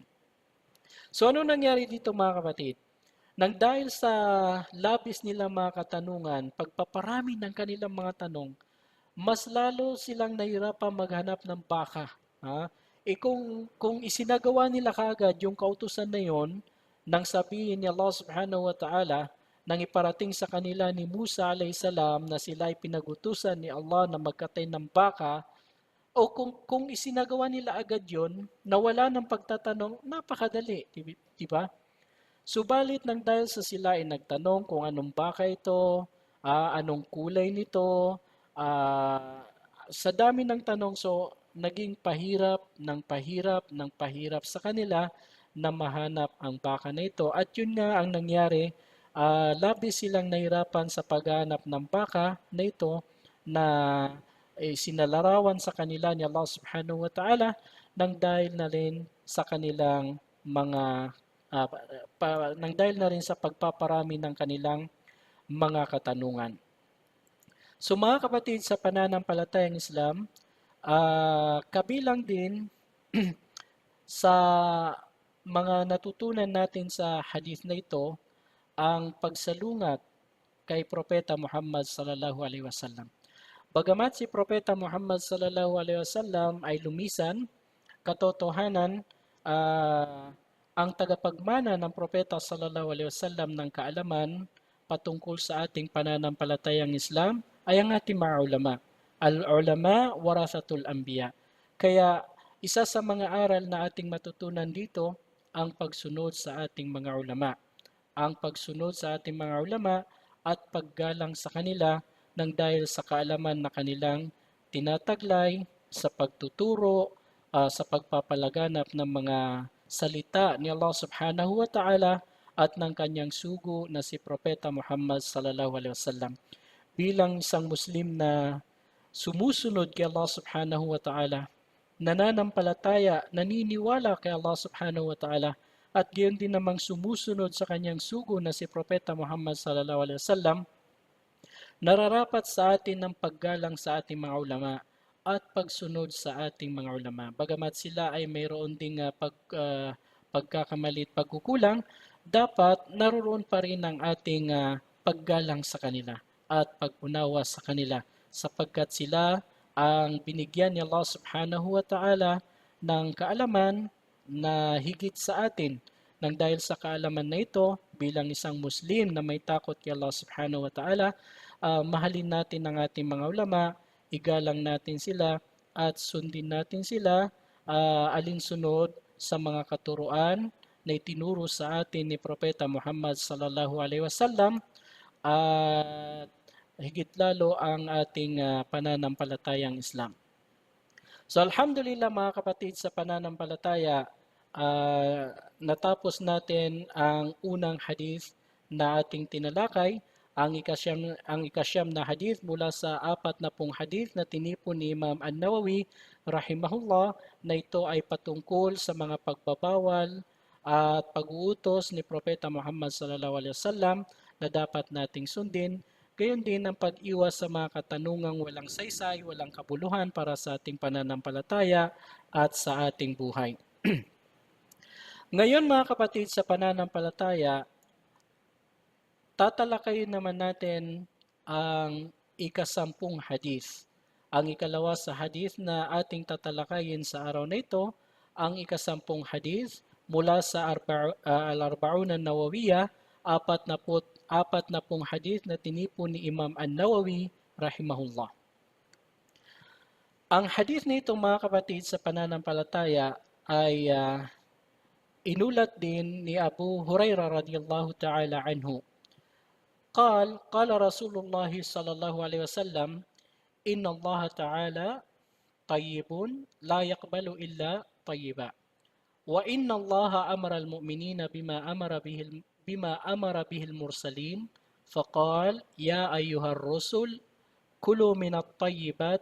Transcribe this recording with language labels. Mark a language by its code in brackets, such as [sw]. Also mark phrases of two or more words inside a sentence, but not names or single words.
[tl] So ano nangyari dito mga kapatid? Nang dahil sa labis nilang mga katanungan, pagpaparami ng kanilang mga tanong, mas lalo silang nahirapang maghanap ng baka. Kung isinagawa nila kaagad yung kautusan na yon, nang sabihin ni Allah [ar] سبحانه وتعالى, [tl] nang iparating sa kanila ni Musa [ar] عليه السلام [tl] na sila ay pinagutusan ni Allah na magkatay ng baka, o kung isinagawa nila agad yon, nawala ng pagtatanong, napakadali, di ba? Subalit nang dahil sa sila ay nagtanong kung anong baka ito, anong kulay nito, sa dami ng tanong, so naging pahirap sa kanila na mahanap ang baka na ito. At yun nga ang nangyari, labis silang nahirapan sa paghanap ng baka na ito na sinalarawan sa kanila ni Allah [ar] سبحانه وتعالى [tl] nang dahil na rin sa kanilang mga nang dahil na rin sa pagpaparami ng kanilang mga katanungan. So mga kapatid, sa pananampalatayang Islam, kabilang din sa mga natutunan natin sa hadith na ito ang pagsalungat kay Propeta Muhammad [ar] صلى الله عليه وسلم. [tl] Bagamat si Propeta Muhammad [ar] صلى الله عليه وسلم [tl] ay lumisan, katotohanan ang tagapagmana ng Propeta [ar] صلى الله عليه وسلم [tl] ng kaalaman patungkol sa ating pananampalatayang Islam ay ang ating mga ulama. [ar] العلماء ورثة الأنبياء. [tl] Kaya isa sa mga aral na ating matutunan dito ang pagsunod sa ating mga ulama. Ang pagsunod sa ating mga ulama at paggalang sa kanila nang dahil sa kaalaman na kanilang tinataglay sa pagtuturo, sa pagpapalaganap ng mga salita ni Allah [ar] سبحانه وتعالى [tl] at ng kanyang sugo na si Propeta Muhammad [ar] صلى الله عليه وسلم. [tl] Bilang isang Muslim na sumusunod kay Allah [ar] سبحانه وتعالى, [tl] nananampalataya, naniniwala kay Allah [ar] سبحانه وتعالى, [tl] at gayon din namang sumusunod sa kanyang sugo na si Propeta Muhammad [ar] صلى الله عليه وسلم, [tl] nararapat sa atin ang paggalang sa ating mga ulama at pagsunod sa ating mga ulama. Bagamat sila ay mayroon ding pagkakamali at pagkukulang, dapat naroon pa rin ang ating paggalang sa kanila at pag-unawa sa kanila sapagkat sila ang binigyan ni Allah [ar] سبحانه وتعالى [tl] ng kaalaman na higit sa atin. Nang dahil sa kaalaman na ito, bilang isang Muslim na may takot kay Allah [ar] سبحانه وتعالى, [tl] mahalin natin ang ating mga ulama, igalang natin sila at sundin natin sila alinsunod sa mga katuruan na itinuro sa atin ni Propeta Muhammad [ar] صلى الله عليه وسلم [tl] at higit lalo ang ating pananampalatayang Islam. So alhamdulillah mga kapatid, sa pananampalataya, natapos natin ang unang hadith na ating tinalakay, ang ikasyam na hadith mula sa 40 hadith na tinipon ni Imam An-Nawawi rahimahullah, na ito ay patungkol sa mga pagbabawal at pag-uutos ni Propeta Muhammad [ar] صلى الله عليه وسلم [tl] na dapat nating sundin. Gayon din ang pag-iwas sa mga katanungang walang saysay, walang kabuluhan para sa ating pananampalataya at sa ating buhay. Ngayon mga kapatid, sa pananampalataya, tatalakayin naman natin ang ikasampung hadith. Ang ikalawa sa hadith na ating tatalakayin sa araw na ito, ang ikasampung hadith mula sa Al-Arba'un an-Nawawiyah, 40 hadith na tinipon ni Imam An-Nawawi rahimahullah. Ang hadith na ito mga kapatid, sa pananampalataya ay inulat din ni Abu Hurairah [ar] رضي الله تعالى عنه. قال رسول الله صلى الله عليه وسلم إن الله تعالى طيب لا يقبل إلا طيبا وإن الله أمر المؤمنين بما أمر به المرسلين فقال يا أيها الرسل كلوا من الطيبات